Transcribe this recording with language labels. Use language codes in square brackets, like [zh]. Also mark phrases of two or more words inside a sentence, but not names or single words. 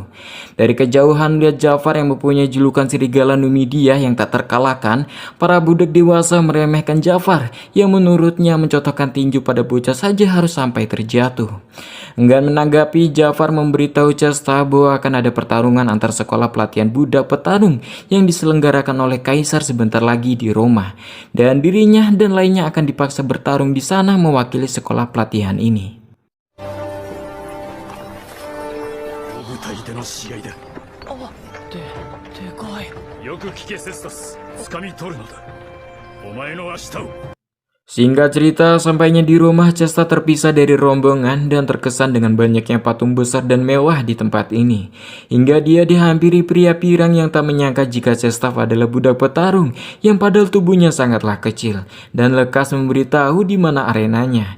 [id] Dari kejauhan lihat Jafar yang mempunyai julukan serigala Numidia yang tak terkalahkan, para budak dewasa meremehkan Jafar yang menurutnya mencotokkan tinju pada bocah saja harus sampai terjatuh. Enggan menanggapi, Jafar memberitahu Cesta bahwa akan ada pertarungan antar sekolah pelatihan budak petarung yang diselenggarakan oleh Kaisar sebentar lagi di Roma, dan dirinya dan lainnya akan dipaksa bertarung di sana mewakili sekolah pelatihan ini. [ja] 舞台での試合だ。でかい。よく聞けセスタス。掴み取るのだ。お前の明日を。 [id] Singkat cerita, sampainya di rumah, Cesta terpisah dari rombongan dan terkesan dengan banyaknya patung besar dan mewah di tempat ini. Hingga dia dihampiri pria pirang yang tak menyangka jika Cesta adalah budak petarung yang padahal tubuhnya sangatlah kecil dan lekas memberitahu di mana arenanya.